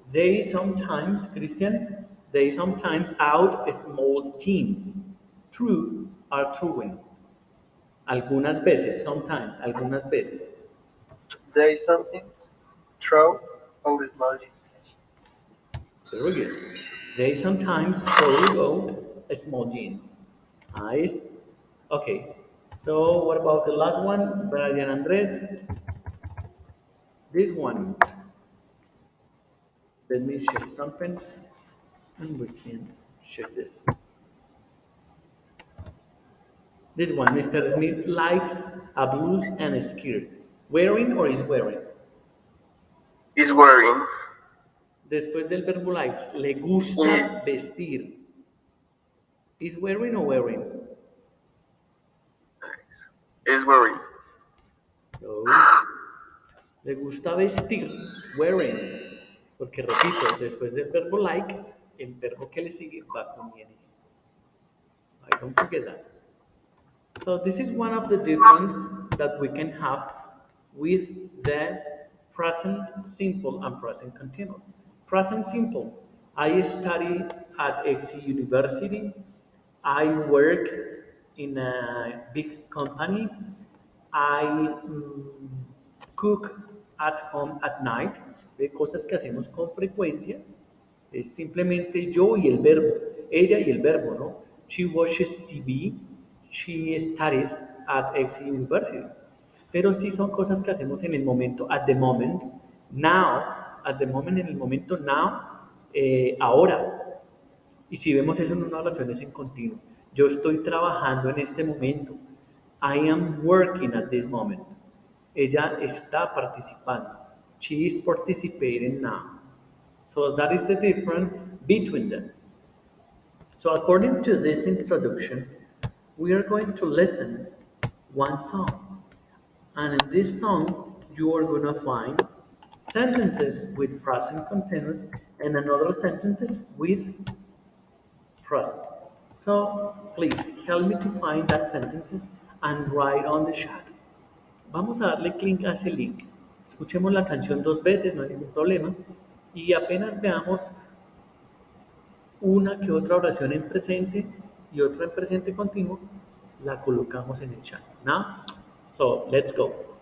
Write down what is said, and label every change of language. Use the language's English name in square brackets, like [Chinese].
[English] They sometimes, Christian, they sometimes out small jeans. True are truing. [Spanish] Algunas veces, sometimes, algunas veces. [English] There is something. Throw out small jeans. Very good. They sometimes throw out small jeans. Nice. Okay. So what about the last one, Brian Andres? This one. Let me check something, and we can check this. This one, Mr. Smith likes a blouse and a skirt. Wearing or is wearing? Is wearing. [Spanish] Después del verbo likes, le gusta vestir. [English] Is wearing or wearing? Nice. Is wearing. [Spanish] No. Le gusta vestir. Wearing. Porque repito, después del verbo like, el verbo que le sigue va con ing. [English] I don't forget that. So this is one of the difference that we can have with the present simple and present continuous. Present simple. I study at XC University. I work in a big company. I cook at home at night. [Spanish] De cosas que hacemos con frecuencia. Es simplemente yo y el verbo, ella y el verbo, ¿no? [English] She watches TV, she studies at X University. [Spanish] Pero sí son cosas que hacemos en el momento, [English] at the moment, now, at the moment, [Spanish] en el momento now, ahora. Y si vemos eso en una oración es en continuo. Yo estoy trabajando en este momento. [English] I am working at this moment. [Spanish] Ella está participando. [English] She is participating now. So that is the difference between them. So according to this introduction, we are going to listen one song. And in this song, you are going to find sentences with present continuous and another sentences with present. So please help me to find that sentences and write on the chat. [Spanish] Vamos a darle clic a ese link. Escuchemos la canción dos veces, no hay ningún problema. Y apenas veamos una que otra oración en presente y otra en presente continuo, la colocamos en el chat. [English] Now, so let's go.